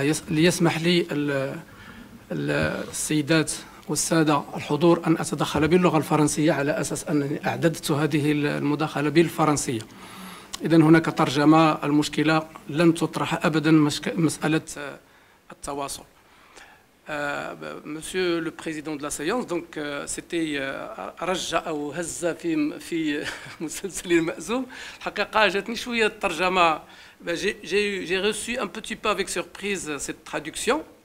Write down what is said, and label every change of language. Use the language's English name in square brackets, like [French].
[Arabic] ليسمح لي السيدات والسادة الحضور أن أتدخل باللغة الفرنسية على أساس أنني أعددت هذه المداخلة بالفرنسية. إذن هناك ترجمة، المشكلة لن تطرح أبدا مسألة التواصل. [French] Monsieur le président de la séance, donc c'était [Arabic] رجع أو هز في مسلسل المأزوم. الحقيقة جاتني شوية الترجمة. [French] J'ai reçu un petit peu avec surprise cette traduction.